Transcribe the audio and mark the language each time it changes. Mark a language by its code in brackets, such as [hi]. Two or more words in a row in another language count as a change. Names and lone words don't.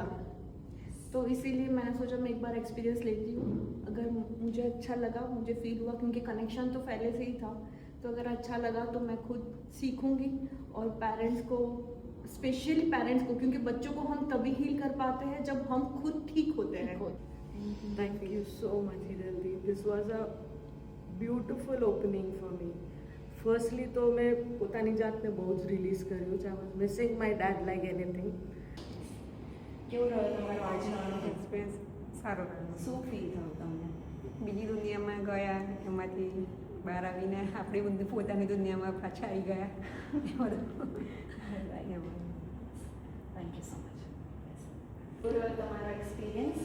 [hi] तो इसीलिए मैंने सोचा मैं एक बार एक्सपीरियंस लेती हूँ, अगर मुझे अच्छा लगा, मुझे फील हुआ, क्योंकि कनेक्शन तो पहले से ही था, तो अगर अच्छा लगा तो मैं खुद सीखूंगी। और पेरेंट्स को, स्पेशली पेरेंट्स को, क्योंकि बच्चों को हम तभी हील कर पाते हैं जब हम खुद ठीक होते हैं। [en] Thank you so much, Hiranti. This was a beautiful opening for me. [gu] Firstly તો મેં પોતાની જાતને બહુ જ રિલીઝ કર્યું છે. [en] I was missing my dad like anything. [gu] કેવો રહ્યો તમારો આજનો અનુભવ? એક્સપિરિયન્સ સારો રહ્યો. શું ફીલ થયું તમને? બીજી દુનિયામાં ગયા, એમાંથી બહાર આવીને આપણી પોતાની દુનિયામાં પાછા આવી ગયા, એ બધું. [en] Thank you so much. [gu] કેવો રહ્યો તમારો એક્સપિરિયન્સ?